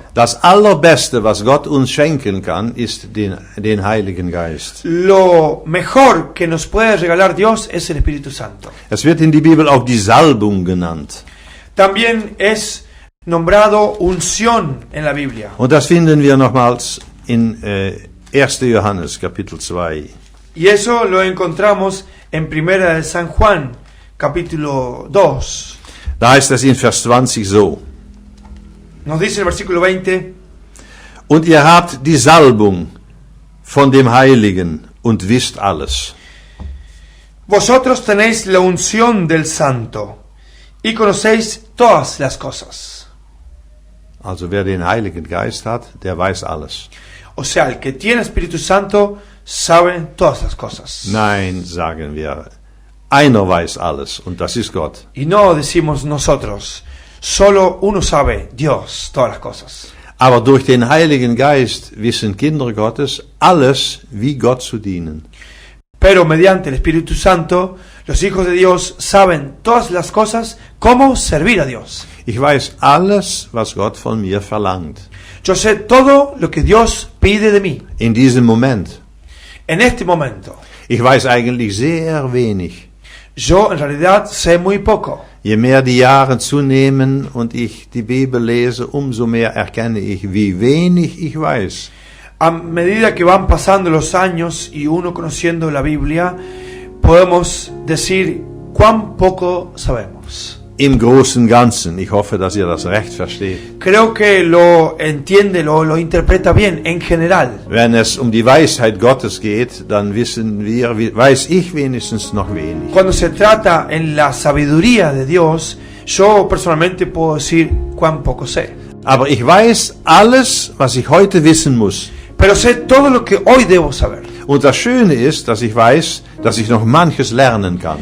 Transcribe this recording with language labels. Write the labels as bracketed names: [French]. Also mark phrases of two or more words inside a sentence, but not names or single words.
[German] Das Allerbeste, was Gott uns schenken kann, ist den Heiligen Geist. [Spanish] Lo mejor que nos puede regalar Dios es el Espíritu Santo. [German] Es wird in die Bibel auch die Salbung genannt. [Spanish] También es nombrado unción en la Biblia. [German] Und das finden wir nochmals in 1. Johannes, Kapitel 2. [Spanish] Y eso lo encontramos en Primera de San Juan, capítulo 2. [German] Da heißt es in Vers 20 so: [Spanish] Nos dice el versículo 20, [German] Und ihr habt die Salbung von dem Heiligen und wisst alles. [Spanish] vosotros tenéis la unción del Santo y conocéis todas las cosas. [German] Also wer den Heiligen Geist hat, der weiß alles. [Spanish] O sea, el que tiene Espíritu Santo sabe todas las cosas. [German] Nein, sagen wir, einer weiß alles und das ist Gott. [Spanish] Y no decimos nosotros, solo uno sabe, Dios, todas las cosas. [German] Aber durch den Heiligen Geist wissen Kinder Gottes alles, wie Gott zu dienen. [Spanish] Pero mediante el Espíritu Santo, los hijos de Dios saben todas las cosas, cómo servir a Dios. [German] Ich weiß alles, was Gott von mir verlangt. [Spanish] Yo sé todo lo que Dios pide de mí. [German] In diesem Moment. [Spanish] En este momento, [German] Ich weiß eigentlich sehr wenig. [Spanish] yo en realidad sé muy poco. [German] Je mehr die Jahre zunehmen und ich die Bibel lese, umso mehr erkenne ich, wie wenig ich weiß. [Spanish] A medida que van pasando los años y uno conociendo la Biblia, podemos decir cuán poco sabemos. [German] Im Großen Ganzen. Ich hoffe, dass ihr das recht versteht. [Spanish] Creo que lo entiende, lo interpreta bien en general. [German] Wenn es um die Weisheit Gottes geht, dann wissen wir, weiß ich wenigstens noch wenig. [Spanish] Cuando se trata en la sabiduría de Dios, yo personalmente puedo decir cuán poco sé. [German] Aber ich weiß alles, was ich heute wissen muss. [Spanish] Pero sé todo lo que hoy debo saber. [German] Und das Schöne ist, dass ich weiß, dass ich noch manches lernen kann.